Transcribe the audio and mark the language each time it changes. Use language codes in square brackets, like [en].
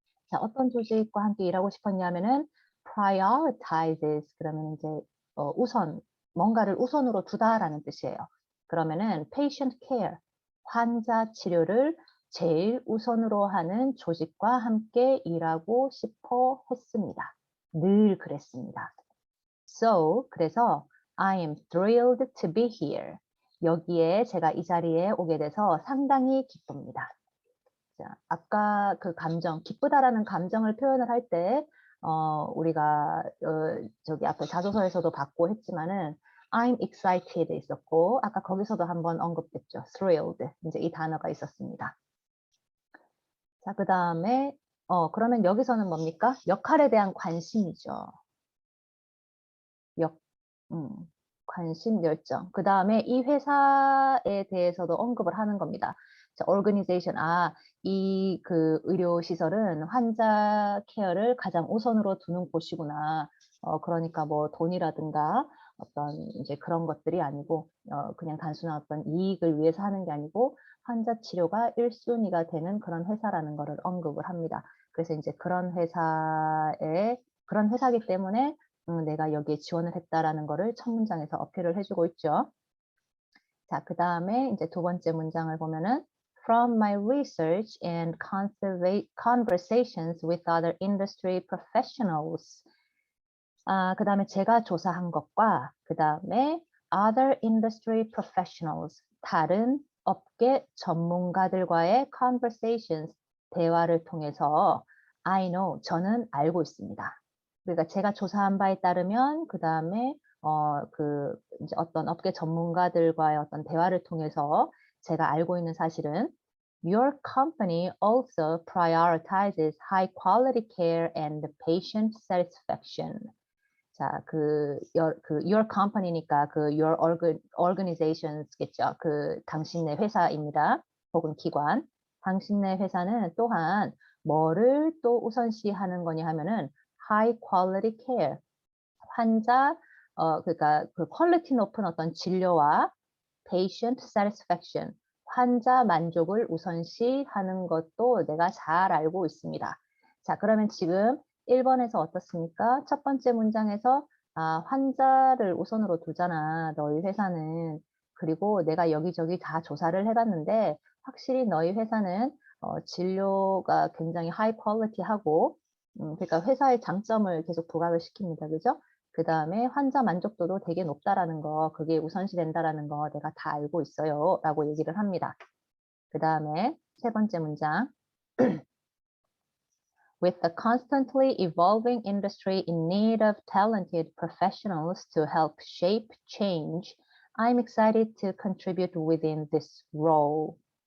[ko] 자, 어떤 조직과 함께 일하고 싶었냐면은, prioritizes, 그러면 이제 우선, 뭔가를 우선으로 두다라는 뜻이에요. 그러면은 patient care, 환자 치료를 제일 우선으로 하는 조직과 함께 일하고 싶어 했습니다. 늘 그랬습니다. [en] So, [ko] 그래서 [en] I am thrilled to be here. [ko] 여기에 제가 이 자리에 오게 돼서 상당히 기쁩니다. 자, 아까 그 감정, 기쁘다라는 감정을 표현을 할 때, 우리가 저기 앞에 자소서에서도 받고 했지만은 [en] I'm excited [ko] 있었고, 아까 거기서도 한번 언급됐죠. [en] thrilled. [ko] 이제 이 단어가 있었습니다. 자, 그 다음에 그러면 여기서는 뭡니까? 역할에 대한 관심이죠. 관심, 열정. 그 다음에 이 회사에 대해서도 언급을 하는 겁니다. 자, organization, 이 그 의료시설은 환자 케어를 가장 우선으로 두는 곳이구나. 그러니까 뭐 돈이라든가 어떤 이제 그런 것들이 아니고, 그냥 단순한 어떤 이익을 위해서 하는 게 아니고, 환자 치료가 1순위가 되는 그런 회사라는 것을 언급을 합니다. 그래서 이제 그런 회사에 그런 회사이기 때문에 내가 여기에 지원을 했다라는 거를 첫 문장에서 어필을 해주고 있죠. 자, 그 다음에 이제 두 번째 문장을 보면은 [en] From my research and conversations with other industry professionals. [ko] 그 다음에 제가 조사한 것과 그 다음에 [en] other industry professionals, [ko] 다른 업계 전문가들과의 conversations, 대화를 통해서 [en] I know, [ko] 저는 알고 있습니다. 그러니까 제가 조사한 바에 따르면 그 다음에 이제 어떤 업계 전문가들과의 어떤 대화를 통해서 제가 알고 있는 사실은 [en] Your company also prioritizes high quality care and patient satisfaction. [ko] 자, [en] your company [ko] 니까 [en] your organizations [ko] 겠죠. 당신네 회사입니다. 혹은 기관. 당신네 회사는 또한 뭐를 또 우선시하는 거냐 하면은 [en] high quality care. [ko] 환자, 그러니까 그 퀄리티 높은 어떤 진료와 patient satisfaction. 환자 만족을 우선시하는 것도 내가 잘 알고 있습니다. 자, 그러면 지금 1번에서 어떻습니까? 첫 번째 문장에서 환자를 우선으로 두잖아, 너희 회사는. 그리고 내가 여기저기 다 조사를 해봤는데 확실히 너희 회사는 진료가 굉장히 하이 퀄리티하고 그러니까 회사의 장점을 계속 부각을 시킵니다. 그죠? 그 다음에 환자 만족도도 되게 높다라는 거, 그게 우선시 된다라는 거 내가 다 알고 있어요 라고 얘기를 합니다. 그 다음에 세 번째 문장. [en] With the constantly evolving industry in need of talented professionals to help shape change, I'm excited to contribute within this role.